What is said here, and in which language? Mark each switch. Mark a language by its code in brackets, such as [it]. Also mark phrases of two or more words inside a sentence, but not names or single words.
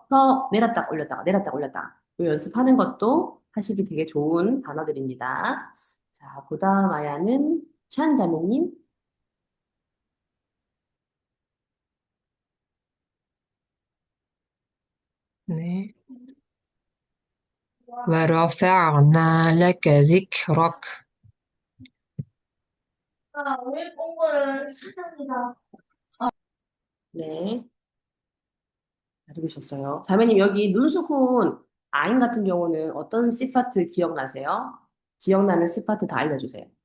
[ko] 혀 내렸다가 올렸다가 내렸다가 올렸다가 요 연습하는 것도 하시기 되게 좋은 단어들입니다. 자, 그 다음 아야는 찬 자매님. 네. [ar] ورفعنا لك ذكرك. [ko] 네. 잘 들으셨어요. 자매님, 여기 눈수훈 아인 같은 경우는 어떤 시파트 기억나세요? 기억나는 시파트 다 알려주세요.